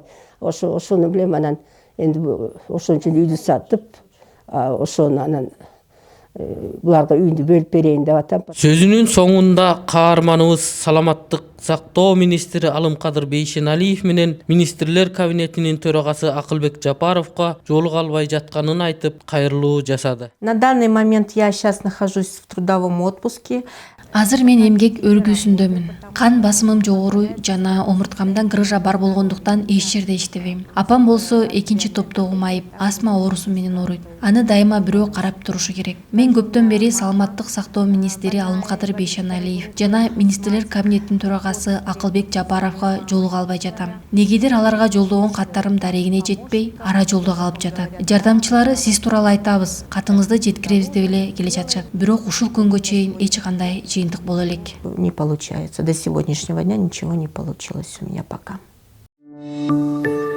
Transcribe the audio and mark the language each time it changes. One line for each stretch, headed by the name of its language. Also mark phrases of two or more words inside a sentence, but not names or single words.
Kyrgyz: Ошону билем, анан энди ошон үчүн үйдү сатып, ошону анан буларга үйүндү бөлүп берейин деп атам. Сөзүнүн соңунда каарманыбыз саламаттык сактоо министри Алымкадыр Бейшеналиев менен министрлер кабинетинин төрагасы Акылбек Жапаровго жолуга албай жатканын айтып, кайрылуу жасады.
Russian: На данный момент я сейчас нахожусь в трудовом отпуске.
Kyrgyz: Азыр мен эмгек өргүүсүндөмүн. Кан басымым жогору жана омурткамдан грыжа бар болгондуктан эч жерде иштебейм. Апам болсо 2 топтогу майып, астма оорусу менен ооруйт. Аны дайыма бирөө карап турушу керек. Мен көптөн бери саламаттык сактоо министри Алымкадыр Бейшеналиев жана министрлер кабинетинин төрагасы Акылбек Жапаровго жолуга албай жатам. Негедир аларга жолдогон каттарым дарегине жетпей, ара жолдо калып жатат. Жардамчылары сиз тууралуу айтабыз, катыңызды жеткиребиз деп эле келе жатышат. Бирок ушул күнгө чейин эч кандай жыйынтык боло элек.
Russian: Не получается. До сегодняшнего дня ничего не получилось у меня пока.